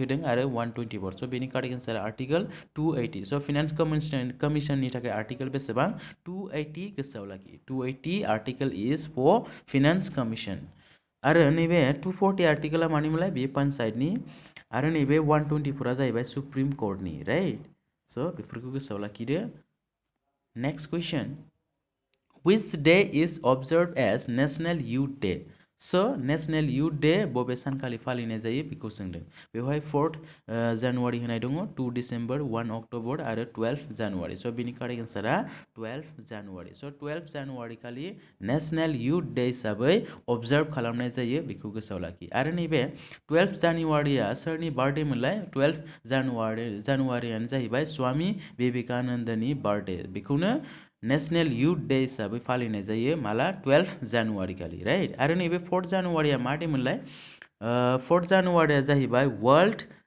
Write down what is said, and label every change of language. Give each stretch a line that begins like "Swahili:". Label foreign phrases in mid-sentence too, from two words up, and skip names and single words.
Bodo: होदों आरो 124 स' बेनि
English: correct answer
Bodo: आर्टिकल 280 स' फाइनेन्स कमिशननि थाखाय आर्टिकल बेसेबां 280 गोसोआव लाखि
English: 280 article is for finance commission
Bodo: आरो नैबे 240 आर्टिकला मानिमोनलाय बेयो पान्चायतनि आरो नैबे 124 जाहैबाय सुप्रिम कर्टनि राइट स' बेफोरखौ गोसोआव लाखिदो
English: next question which day is observed as National Youth Day
Bodo: स'
English: National Youth Day
Bodo: बबे सानखालि फालिनाय जायो बेखौ सोंदों बेवहाय 4 जानुवारि होनाय दङ 2 डिसेम्बर 1 अक्ट'बर आरो 12 जानुवारि स' बेनि
English: correct answer
Bodo: 12 जानुवारि स' 12 जानुवारि खालि
English: National Youth Day
Bodo: हिसाबै अबजार्भ खालामनाय जायो बेखौ गोसोआव लाखि आरो नैबे 12 जानुवारिया सोरनि बार्थडे मोनलाय 12 जानुवारियानो जाहैबाय स्वामी विवेकानन्दनि बार्थडे बेखौनो
English: National Youth Day
Bodo: हिसाबै फालिनाय जायो माला 12 जानुवारि खालि राइट आरो नैबे 4 जानुवारिया मा डे मोनलाय 4 जानुवारिया जाहैबाय वर्ल्ड